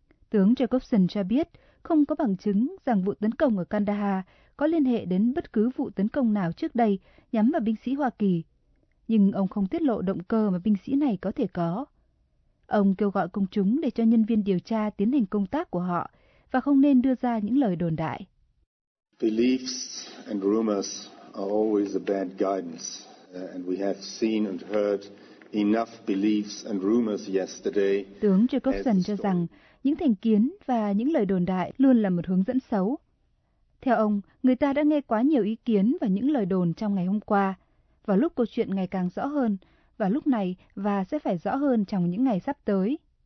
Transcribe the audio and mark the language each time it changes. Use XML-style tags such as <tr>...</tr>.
<vi>Tướng Jacobson cho biết không có bằng chứng rằng vụ tấn công ở Kandahar có liên hệ đến bất cứ vụ tấn công nào trước đây nhắm vào binh sĩ Hoa Kỳ. nhưng ông không tiết lộ động cơ mà binh sĩ này có thể có. Ông kêu gọi công chúng để cho nhân viên điều tra tiến hành công tác của họ và không nên đưa ra những lời đồn đại.</vi> <en>Beliefs and rumors are always a bad guidance, and we have seen and heard enough beliefs and rumors yesterday.</en> <vi>Tướng Jacobson cho rằng những thành kiến và những lời đồn đại luôn là một hướng dẫn xấu. Theo ông, người ta đã nghe quá nhiều ý kiến và những lời đồn trong ngày hôm qua, vào lúc câu chuyện ngày càng rõ hơn, vào lúc này và sẽ phải rõ hơn trong những ngày sắp tới.</vi>